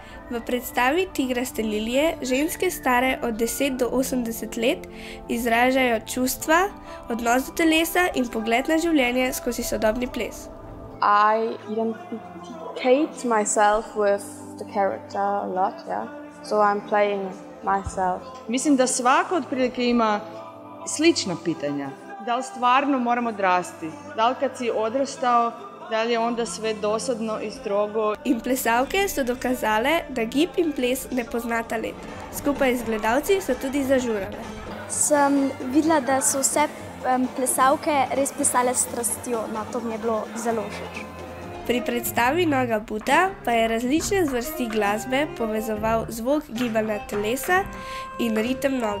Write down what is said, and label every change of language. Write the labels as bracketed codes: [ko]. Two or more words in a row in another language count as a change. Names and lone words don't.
[sl] V predstavi Tigraste lilije ženske stare od 10 do 80 let izražajo čustva, odnos do telesa in pogled na življenje skozi sodobni ples. [en] I identify myself with the character a lot, yeah. So I'm playing myself. [sr] Mislim da svako otprilike ima slična pitanja. Da li stvarno moram odrasti? Da li kad si odrastao, da li je onda sve dosadno i strogo? [sl] In plesalke so dokazale, da gib in ples ne poznata let. Skupaj z gledalci so tudi zažurale. Sem videla, da so vse plesalke res plesale s strastjo, no to mi je bilo zelo všeč. Pri predstavi Noga Buta pa je različne zvrsti glasbe povezoval zvok gibanja telesa in ritem noge.